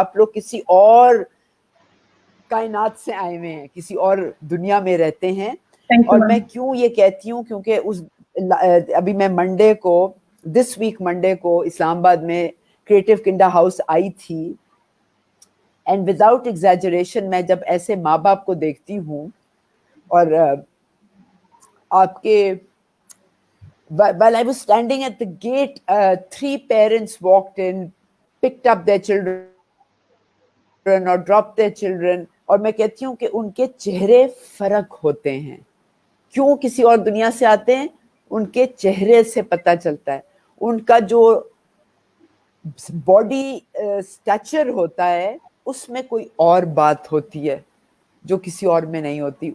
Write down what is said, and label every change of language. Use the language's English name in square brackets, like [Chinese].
[Urdu] آپ لوگ کسی اور کائنات سے آئے ہوئے ہیں، کسی اور دنیا میں رہتے ہیں. اور میں کیوں یہ کہتی ہوں، کیونکہ ابھی میں منڈے کو، دس ویک منڈے کو اسلام آباد میں کریٹو کنڈا ہاؤس آئی تھی. اینڈ وداؤٹ ایگزیجریشن میں جب ایسے ماں باپ کو دیکھتی ہوں اور آپ کے [English] while I was standing at the gate, 3 parents walked in, picked up their children or dropped their children. [Urdu] اور میں کہتی ہوں کہ ان کے چہرے فرق ہوتے ہیں. کیوں؟ کسی اور دنیا سے آتے ہیں، ان کے چہرے سے پتہ چلتا ہے. ان کا جو باڈی اسٹیچر ہوتا ہے اس میں کوئی اور بات ہوتی ہے جو کسی اور میں نہیں ہوتی.